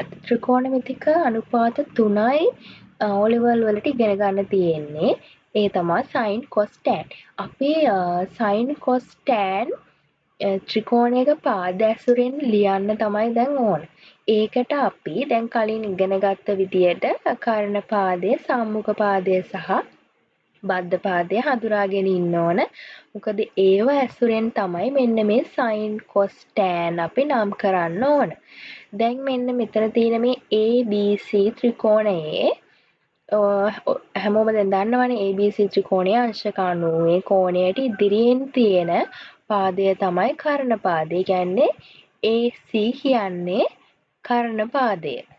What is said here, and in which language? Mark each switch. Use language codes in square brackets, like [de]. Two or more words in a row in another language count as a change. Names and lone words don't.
[si] ත්‍රිකෝණමිතික අනුපාත 3යි O level වලට ඉගෙන ගන්න තියෙන්නේ. ඒ තමයි [en] sin, cos, tan. [si] අපි [en] sin, cos, tan [si] ත්‍රිකෝණයක පාදැසුරෙන් ලියන්න තමයි දැන් ඕන. ඒකට අපි දැන් කලින් ඉගෙන ගත්ත විදියට කර්ණ පාදය, සම්මුඛ පාදය සහ බද්ධ පාදය හඳුනාගෙන ඉන්න ඕන. මොකද ඒව ඇසුරෙන් තමයි මෙන්න මේ [en] sin, cos, tan [si] අපි නම් කරන්න ඕන. දැන් මෙන්න මෙතන තියෙන මේ ABC ත්‍රිකෝණයේ හැමෝම දැන් දන්නවනේ ABC ත්‍රිකෝණයේ අංශක 90 කෝණයට ඉදිරියෙන් තියෙන පාදය තමයි කර්ණ පාදය. කියන්නේ AC කියන්නේ කර්ණ පාදය.